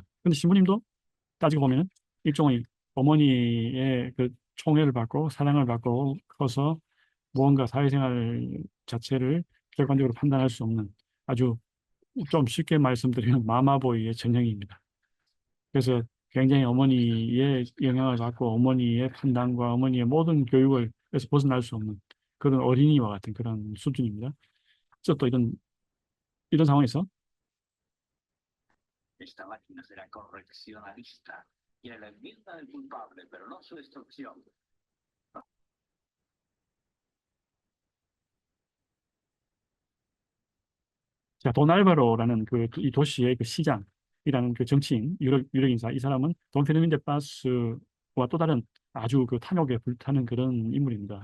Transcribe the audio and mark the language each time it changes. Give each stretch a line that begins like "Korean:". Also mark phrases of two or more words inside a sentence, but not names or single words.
Korean: 근데 신부님도 따지고 보면은 일종의 어머니의 그 총애를 받고 사랑을 받고 커서 무언가 사회생활 자체를 객관적으로 판단할 수 없는 아주 좀 쉽게 말씀드리면 마마보이의 전형입니다. 그래서 굉장히 어머니의 영향을 받고 어머니의 판단과 어머니의 모든 교육을 에서 벗어날 수 없는 그런 어린이와 같은 그런 수준입니다. 그래서 또 이런 상황에서
Spanish: esta máquina será correccionalista. Quiere la enmienda del culpable, pero no su destrucción.
Korean: 자, 도날바로라는 그 이 도시의 그 시장이라는 그 정치인 유력 인사 이 사람은 돈 페르민데 바스와 또 다른 아주 그 탐욕에 불타는 그런 인물입니다.